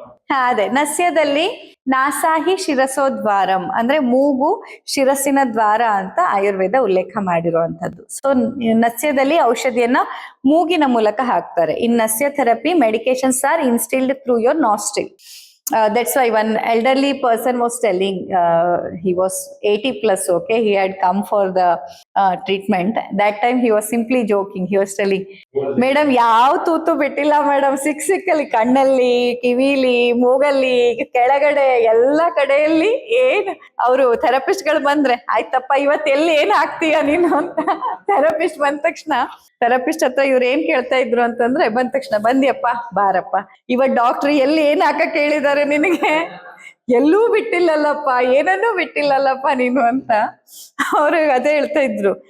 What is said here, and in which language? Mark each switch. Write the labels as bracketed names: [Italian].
[Kannada] ಹಾ ಅದೇ, ನಸ್ಯದಲ್ಲಿ ನಾಸಾಹಿ ಶಿರಸೋದ್ವಾರಂ ಅಂದ್ರೆ ಮೂಗು ಶಿರಸ್ಸಿನ ದ್ವಾರ ಅಂತ ಆಯುರ್ವೇದ ಉಲ್ಲೇಖ ಮಾಡಿರುವಂತದ್ದು. ಸೊ ನಸ್ಯದಲ್ಲಿ ಔಷಧಿಯನ್ನ ಮೂಗಿನ ಮೂಲಕ ಹಾಕ್ತಾರೆ. [English] In nasya therapy medications are instilled through your nostril. That's why one elderly person was telling, he was 80 plus, okay, he had come for the treatment. That time he was simply joking, he was telling, madam [Kannada] ಯಾವ ತೂತು ಬಿಟ್ಟಿಲ್ಲ madam, ಸಿಕ್ಕಲ್ಲಿ ಕಣ್ಣಲ್ಲಿ, ಕಿವಿಲಿ, ಮೂಗಲ್ಲಿ, ಕೆಳಗಡೆ ಎಲ್ಲ ಕಡೆಯಲ್ಲಿ. ಏನ್ ಅವರು therapist ಗಳು ಬಂದ್ರೆ, ಆಯ್ತಪ್ಪ ಇವತ್ತು ಎಲ್ಲಿ ಏನ್ ಹಾಕ್ತೀಯ ನೀನು ಅಂತ ಥೆರಪಿಸ್ಟ್ ಬಂದ ತಕ್ಷಣ, ಥೆರಪಿಸ್ಟ್ ಹತ್ರ ಇವ್ರು ಏನ್ ಕೇಳ್ತಾ ಇದ್ರು ಅಂತಂದ್ರೆ, ಬಂದ ತಕ್ಷಣ ಬಂದಿಯಪ್ಪ ಬಾರಪ್ಪ, ಇವತ್ತು ಡಾಕ್ಟರ್ ಎಲ್ಲಿ ಏನ್ ಹಾಕಕ್ ಹೇಳಿದಾರೆ ನಿನಗೆ, ಎಲ್ಲೂ ಬಿಟ್ಟಿಲ್ಲಲ್ಲಪ್ಪ, ಏನನ್ನೂ ಬಿಟ್ಟಿಲ್ಲಲ್ಲಪ್ಪ ನೀನು ಅಂತ ಅವ್ರು ಅದೇ ಹೇಳ್ತಾ ಇದ್ರು.